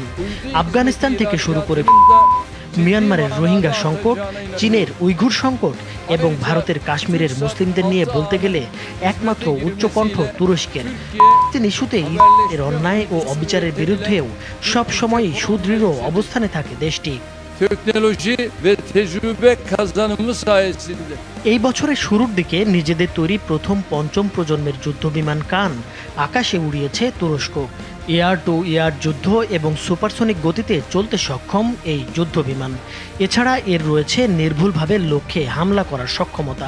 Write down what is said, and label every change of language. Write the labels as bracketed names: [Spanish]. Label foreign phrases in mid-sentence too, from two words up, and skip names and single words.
[Bangla] আফগানিস্তান থেকে শুরু করে মিয়ানমারের রোহিঙ্গা সংকট, চীনের উইঘুর সংকট এবং ভারতের কাশ্মীরের মুসলিমদের নিয়ে বলতে গেলে একমাত্র উচ্চকণ্ঠ তুরস্কের। তিনি ইস্যুতে এর অন্যায় ও অবিচারের বিরুদ্ধেও সবসময়ই সুদৃঢ় অবস্থানে থাকে দেশটি। [Turkish] Teknoloji ve tecrübe kazanımı sayesinde [Bangla] এই বছরের শুরুর দিকে নিজেদের তৈরি প্রথম পঞ্চম প্রজন্মের যুদ্ধবিমান কান আকাশে উড়িয়েছে তুরস্ক। [English] air to air [Bangla] যুদ্ধ এবং সুপারসনিক গতিতে চলতে সক্ষম এই যুদ্ধবিমান। এছাড়া এর রয়েছে নির্ভুলভাবে লক্ষ্যে হামলা করার সক্ষমতা।